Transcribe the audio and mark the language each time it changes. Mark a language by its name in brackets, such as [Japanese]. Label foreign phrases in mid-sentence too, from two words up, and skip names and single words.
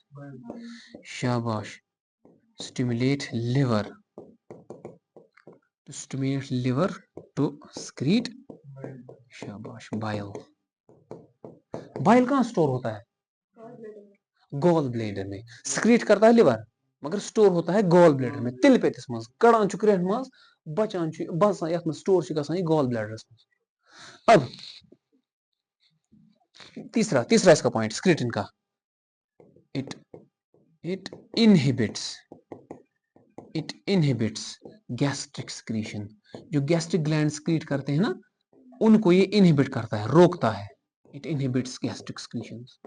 [English] शाबाश, stimulate liver, to stimulate liver to secrete, शाबाश, बाइल। [Hindi] बाइल कहाँ स्टोर होता है? [English] gall bladder [Hindi] में। स्क्रीट करता है लिवर, मगर स्टोर होता है [English] gall bladder [Hindi] में, [Kashmiri] तिल पे मज कड़ान चुक्रेन मज बचान बसान यथ स्टोर गसान गॉल ब्लेडरस मज। [Hindi] अब तीसरा इसका पॉइंट स्क्रीटिन का, [English] it it inhibits gastric secretion, [Hindi] जो गैस्ट्रिक ग्लैंड स्क्रीट करते हैं ना, उनको ये इनहिबिट करता है, रोकता है, [English] it inhibits gastric secretion.